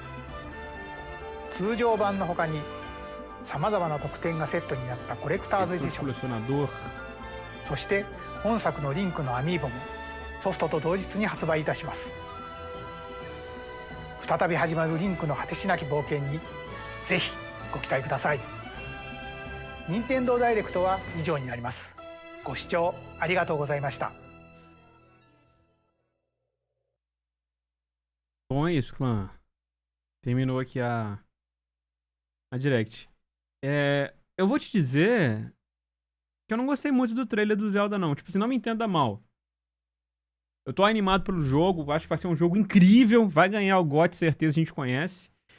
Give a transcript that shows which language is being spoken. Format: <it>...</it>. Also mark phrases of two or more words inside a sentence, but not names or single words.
<ja>通常版の他にさまざまな特典がセットになったコレクターズエディション、そして本作のリンクのアミーボもソフトと同日に発売いたします。再び始まるリンクの果てしなき冒険にぜひご期待ください。任天堂ダイレクトは以上になります。ご視聴ありがとうございました。</ja> <pt>Bom, é isso, clã. Terminou aqui a Direct. Eu vou te dizer que eu não gostei muito do trailer do Zelda, não. Tipo assim, não me entenda mal. Eu tô animado pelo jogo, acho que vai ser um jogo incrível, vai ganhar o GOT, certeza, a gente conhece.</pt>